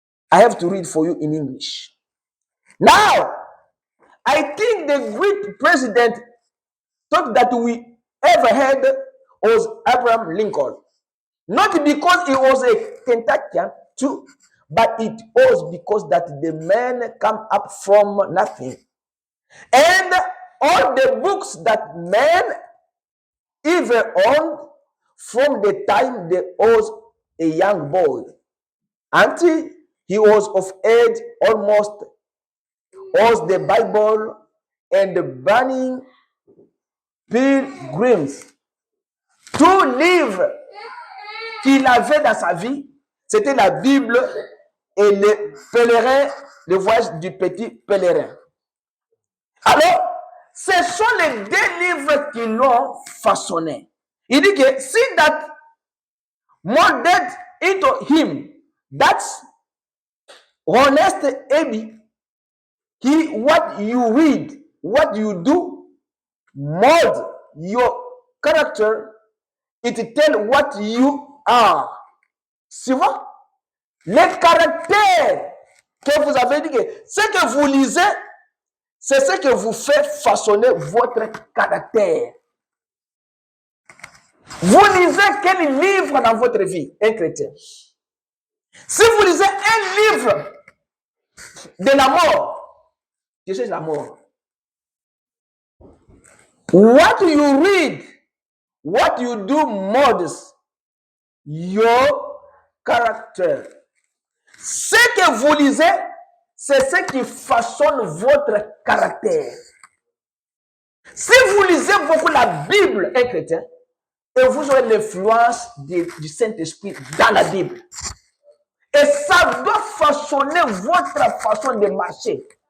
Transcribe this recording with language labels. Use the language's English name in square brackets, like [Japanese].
[English] I have to read for you in English. Now, I think the great president thought that we ever had was Abraham Lincoln. Not because he was a Kentuckian too, but it was because that the man come up from nothing. And all the books that man even owned from the time he was a young boy until he was of age almost, was the Bible and the burning pilgrims. [French] Tout livre qu'il avait dans sa vie, c'était la Bible et le pèlerin, le voyage du petit pèlerin. Alors, ce sont les deux livres qui l'ont façonné. Il dit que [English] see that molded into him, that's honest Abby. What you read, what you do, mold your character. It tell what you are. [French] Souvent, le caractère que vous avez dit, ce que vous lisez, c'est ce que vous fait façonner votre caractère. Vous lisez quel livre dans votre vie, un chrétien? Si vous lisez un livre de la mort. Tu cherches la mort. [English] What you read, what you do molds your character. [French] Ce que vous lisez, c'est ce qui façonne votre caractère. Si vous lisez beaucoup la Bible, un chrétien, et vous aurez l'influence du Saint-Esprit dans la Bible. Et ça doit façonner votre façon de marcher.